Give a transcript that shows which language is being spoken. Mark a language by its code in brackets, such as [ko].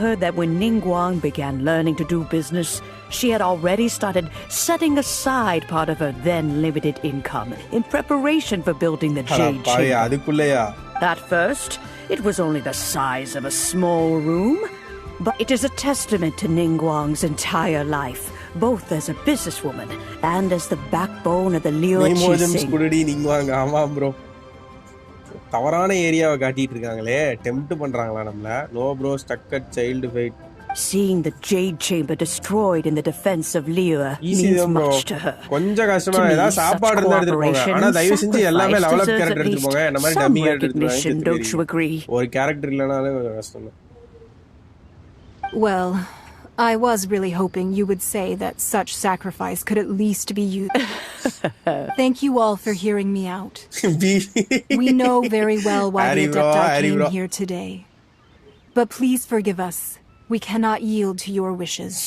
[en] heard that when Ningguang began learning to do business, she had already started setting aside part of her then limited income in preparation for building the Jade Chamber. At first, it was only the size of a small room, but it is a testament to Ningguang's entire life, both as a businesswoman and as the backbone of the Liyue Qixing. [ta] குடுடி Ningguang ஆமா bro. தவறான ஏரியாவை காட்டிட்டு இருக்காங்களே, tempt பண்றாங்களா நம்மள? [en] No bro, stuck at child fate. Seeing the Jade Chamber destroyed in the defense of Liyue means much to her. [ta] கொஞ்சம் கஷ்டமா ஏதா சாப்பாடு இருந்தா எடுத்துட்டு போங்க. ஆனா தயவு செஞ்சு எல்லாமே லெவல் அப் கேரக்டர் எடுத்துட்டு போங்க. என்ன மாதிரி டம்மி கேரக்டர் எடுத்துட்டு போங்க. ஒரு கேரக்டர் இல்லனாலே கஷ்டம் தான். [en] Well, I was really hoping you would say that such sacrifice could at least be used. Thank you all for hearing me out. We know very well why the Adepti came here today. But please forgive us. We cannot yield to your wishes.